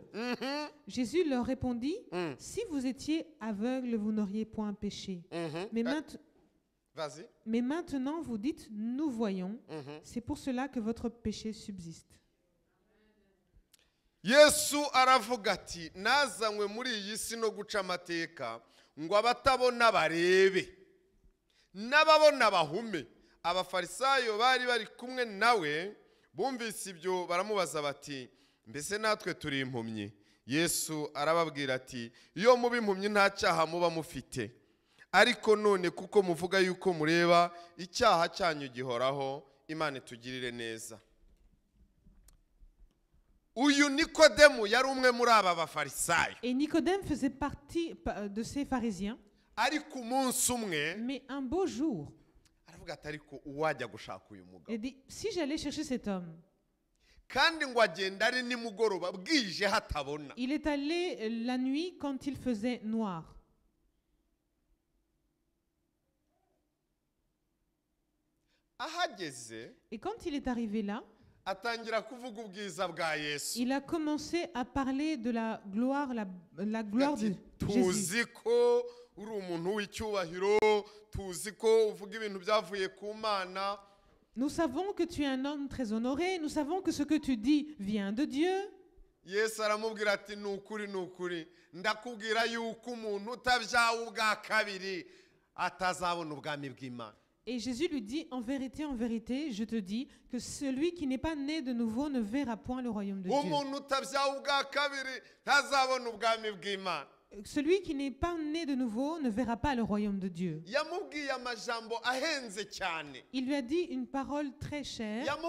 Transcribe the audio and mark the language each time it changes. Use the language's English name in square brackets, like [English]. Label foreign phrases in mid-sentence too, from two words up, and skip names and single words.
[French] Jésus leur répondit, si vous étiez aveugles, vous n'auriez point péché. Mais maintenant vous dites, nous voyons. C'est pour cela que votre péché subsiste. [Kinyarwanda] Yesu aravuga ati nazanywe muri iyi si no guca amateka ngo abatabona barebe n'ababona bahume. Abafarisayo bari kumwe nawe bumvise ibyo baramubaza bati mbese natwe turi impumyi? Yesu arababwira ati iyo muba impumyi nta cyaha muba mufite, ariko none kuko muvuga yuko mureba icyaha cyanyu gihoraho. Imana itugirire neza. Uyu Nikodemu yari umwe muri aba bafarisayo. [French] Et Nicodème faisait partie de ces pharisiens. [Kinyarwanda] Ariko umunsi umwe, [French] mais un beau jour, [Kinyarwanda] aravuga ati ariko uwajya gushaka uyu mugabo. [French] Il dit, si j'allais chercher cet homme. [Kinyarwanda] Kandi ngo agenda ari nimugoroba bwije hatabona. [French] Il est allé la nuit quand il faisait noir. [Kinyarwanda] Ahageze, [French] et quand il est arrivé là, [Kinyarwanda] atangira kuvuga ubwiza bwa Yesu. [French] Il a commencé à parler de la gloire, la gloire de Jésus. [Kinyarwanda] Tuzi ko uri umuntu w'icyubahiro, tuzi ko uvuga ibintu byavuye ku Mana. [French] Nous savons que tu es un homme très honoré, nous savons que ce que tu dis vient de Dieu. [Kinyarwanda] Yesu aramubwira ati nukuri ndakubwira yuko umuntu utabyawe ubwa kabiri atazabona ubwami bw'Imana. [French] Et Jésus lui dit, en vérité, je te dis que celui qui n'est pas né de nouveau ne verra point le royaume de Dieu. Celui qui n'est pas né de nouveau ne verra pas le royaume de Dieu. Il lui a dit une parole très chère.